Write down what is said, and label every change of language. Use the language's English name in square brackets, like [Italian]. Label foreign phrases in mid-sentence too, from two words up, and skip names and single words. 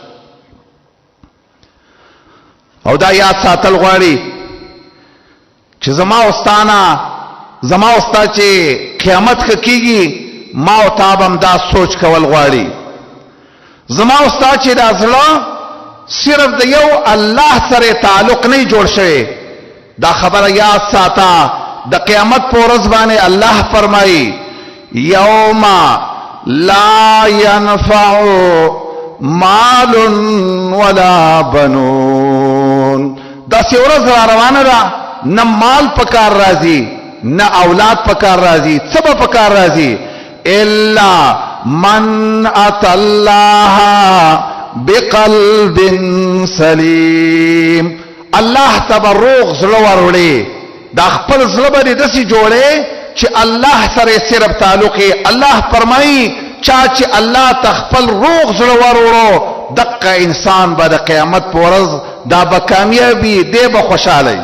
[Pashto] او دا یاد ساتل غواړي چې زما اوستا چې قیامت کېږي ما او تابم دا سوچ کول غواړي. زما اوستا چې دا زړه صرف د یو الله سره تعلق نه جوړ شوی، دا خبره یاد ساته. د قیامت په ورځ باندې الله فرمایي [Arabic] یوم لا ينفع مال ولا بنون. [Pashto] دا سی ورځ را روانه ده، نه مال پکار راځي، نه اولاد پکار راځي، څه به پکار راځي [Arabic] الا من اتى الله بقلب سلیم. [Pashto] الله تبرک زړه وروړي، دا خپل زړه باندې داسې جوړي چې الله سره صرف تعلق یې. الله فرمایي چا چې الله تخپل روغ زړه وروړو دغه انسان به د قیامت په ورځ دا به کامیابي، دی به خوشاله.